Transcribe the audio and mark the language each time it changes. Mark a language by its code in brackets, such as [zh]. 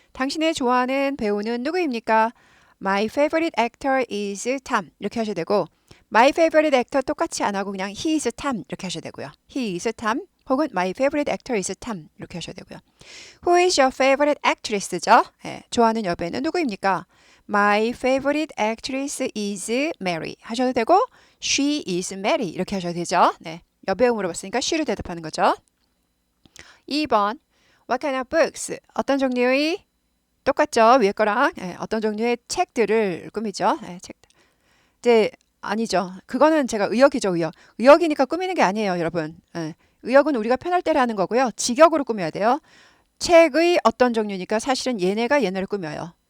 [ko] 당신의 좋아하는 배우는 누구입니까? [en] My favorite actor is Tom [ko] 이렇게 하셔도 되고 [en] My favorite actor [ko] 똑같이 안 하고 그냥 [en] He is Tom 이렇게 하셔도 되고요. He is Tom 혹은 My favorite actor is Tom 이렇게 하셔도 되고요. Who is your favorite actress죠? [ko] 좋아하는 여배우는 누구입니까? [en] My favorite actress is Mary 하셔도 되고 She is Mary [ko] 이렇게 하셔도 되죠. 여배우 물어봤으니까 she로 대답하는 거죠. 2번 [en] What kind of books? [ko] 어떤 종류의 똑같죠. 위에 거랑 어떤 종류의 책들을 꾸미죠. 책들. 이제 아니죠. 그거는 제가 의역이죠. 의역. 의역이니까 꾸미는 게 아니에요. 여러분. 의역은 우리가 편할 때를 하는 거고요. 직역으로 꾸며야 돼요. 책의 어떤 종류니까 사실은 얘네가 얘네를 꾸며요.